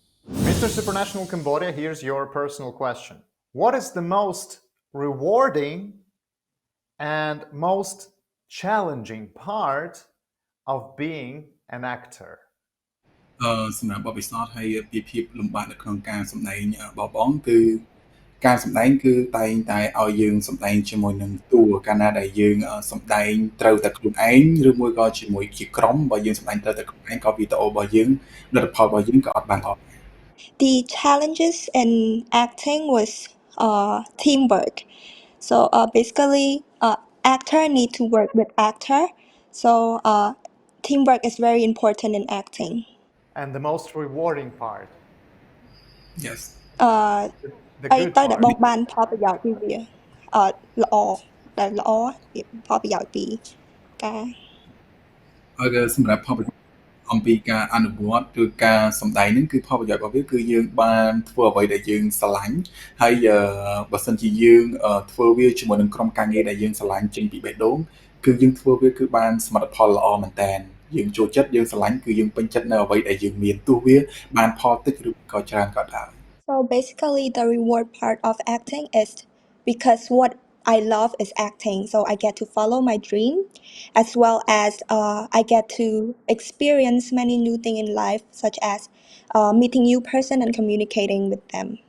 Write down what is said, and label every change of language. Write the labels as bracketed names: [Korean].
[English] Mr. Supranational Cambodia, here's your personal question. What is the most rewarding and most challenging part of being an actor? [Khmer] សម្រាប់បទពិសោធន៍ហើយពីភាពលំបាកនៅក្នុងការសម្ដែងបបងគឺការសម្ដែងគឺតែងតែឲ្យយើងសម្ដែងជាមួយនឹងតួកាលណាដែលយើងសម្ដែងត្រូវតែខ្លួនឯងឬមួយក៏ជាមួយជាក្រុមបើយើងសម្ដែងត្រូវតែខ្លួនឯងក៏វីដេអូរបស់យើងលទ្ធផលរបស់យើងក៏អត់បានល្អ [English] The challenges in acting was teamwork. So basically, actor need to work with actor. So teamwork is very important in acting. And the most rewarding part? Yes. The [Khmer] អី [English] good [Khmer] ទៅដែល [English] part. [Khmer] បងបានផលប្រយោជន៍ពីវាល្អដែលល្អផលប្រយោជន៍ពីការ ហើយសម្រាប់ផលប្រយោជន៍អំពីការអនុវត្តឬការសម្ដែងហ្នឹងគឺផលប្រយោជន៍របស់វាគឺយើងបានធ្វើអ្វីដែលយើងស្រឡាញ់ហើយបើសិនជាយើងធ្វើវាជាមួយនឹងក្រុមការងារដែលយើងស្រឡាញ់ចេញពីបេះដូងគឺយើងធ្វើវាគឺបានសមិទ្ធផលល្អមែនតើយើងចូលចិត្តយើងស្រឡាញ់គឺយើងពេញចិត្តនៅអ្វីដែលយើងមានទោះវាបានផលតិចឬក៏ច្រើនក៏ដោយ [English] So basically the reward part of acting is because what I love is acting, so I get to follow my dream, as well as I get to experience many new things in life, such as meeting new person and communicating with them.